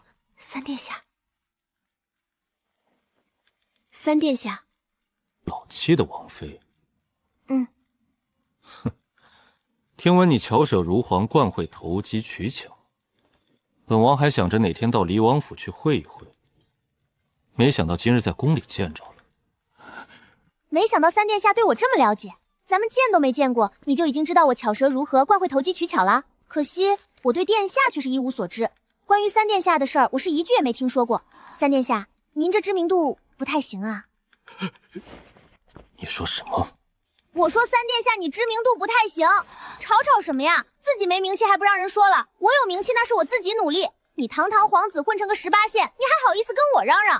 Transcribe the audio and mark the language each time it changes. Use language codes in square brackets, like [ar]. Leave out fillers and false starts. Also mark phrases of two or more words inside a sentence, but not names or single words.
[zh] 三殿下，三殿下，老七的王妃。哼，听闻你巧舍如簧，惯会投机取巧。本王还想着哪天到離王府去會一會，沒想到今日在宮裡見着了。沒想到三殿下對我這麼了解，咱們見都沒見過，你就已經知道我巧舌如何，慣會投機取巧啦。可惜我對殿下卻是一無所知，關於三殿下的事兒，我是一句也沒聽說過。三殿下，您這知名度不太行啊。你說什麼？我說三殿下，你知名度不太行，吵什麼呀？自己沒名氣還不讓人說了，我有名氣那是我自己努力。你堂堂皇子混成個18線，你還好意思跟我嚷嚷？